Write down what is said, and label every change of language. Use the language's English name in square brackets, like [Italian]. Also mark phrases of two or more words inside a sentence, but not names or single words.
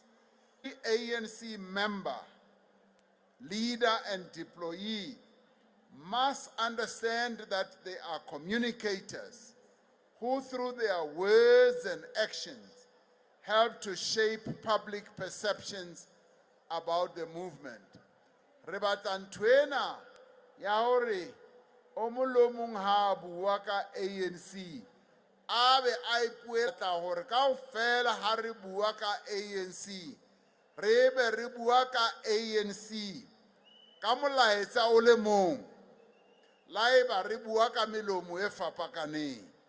[English] The ANC member, leader, and deployee must understand that they are communicators who, through their words and actions, help to shape public perceptions about the movement. [Southern Sotho] Re batla ntwena ya hore o molomong ha bua ka ANC a be a ipuela hore kaofela ha re bua ka ANC re be re bua ka ANC ka molaetsa o le mong laeba re bua ka melomo e fapakaneng.